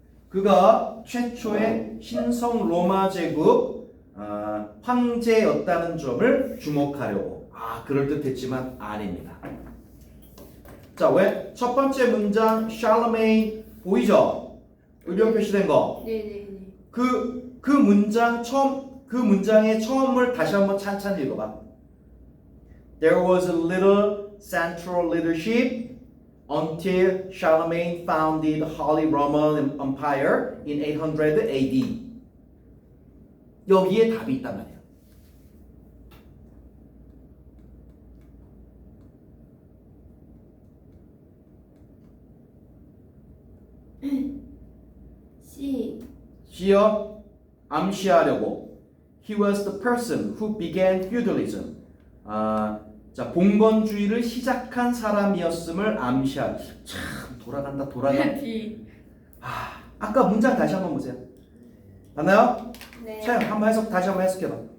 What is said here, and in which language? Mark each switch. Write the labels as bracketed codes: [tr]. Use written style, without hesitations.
[ko] 그가 최초의 신성 로마 제국 황제였다는 점을 주목하려고. 그럴듯했지만 아닙니다. 자, 왜? 첫 번째 문장 Charlemagne 보이죠? 의견 표시된 거. 네네네. 그 문장의 처음을 다시 한번 찬찬히 읽어봐. [en] There was a little central leadership until Charlemagne founded the Holy Roman Empire in 800 AD. [ko] 여기에 답이 있단 말이에요. C. C요? 암시하려고. [en] He was the person who began feudalism. [ko] 자, 봉건주의를 시작한 사람이었음을 암시할. 참 돌아간다. D. 아까 문장 다시 한번 보세요. 맞나요? 네. 차영 한번 다시 한번 해석해봐.